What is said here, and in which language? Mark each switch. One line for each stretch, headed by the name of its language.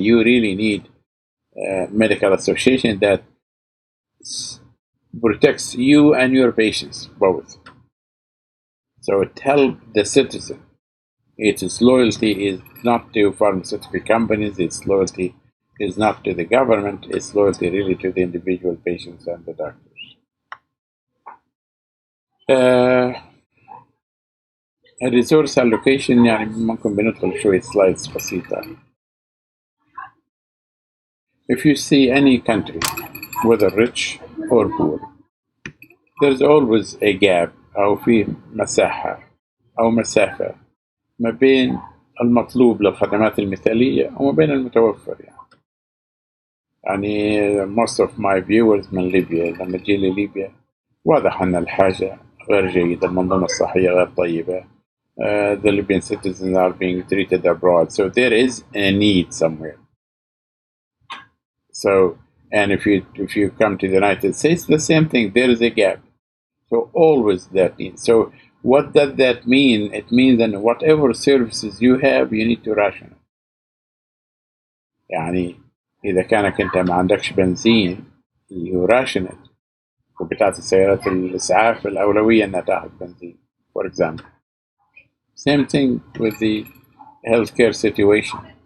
English: You really need a medical association that protects you and your patients both. So it helps the citizen. Its loyalty is not to pharmaceutical companies, its loyalty is not to the government, its loyalty really to the individual patients and the doctors.
Arabic: الريسورس allocation يعني ممكن بندخل شوية slides بسيطة.
English: If you see any country, whether rich or poor, there's always a gap
Arabic: أو في مساحة أو مسافة ما بين المطلوب للخدمات المثالية وما بين المتوفر. يعني
English: most of my viewers
Arabic: من ليبيا، لما تجي لليبيا واضح أن الحاجة غير جيدة، المنظومة الصحية غير طيبة.
English: The Libyan citizens are being treated abroad, so there is a need somewhere. So, and if you come to the United States, the same thing. There is a gap. So always that need. So what does that mean? It means that whatever services you have, you need to ration it.
Arabic: يعني إذا كانك أنت ما عندكش بنزين
English: you ration it.
Arabic: وبتاعت السيارات الإسعاف الأولوية إنها تاخذ بنزين.
English: For example. Same thing with the healthcare situation.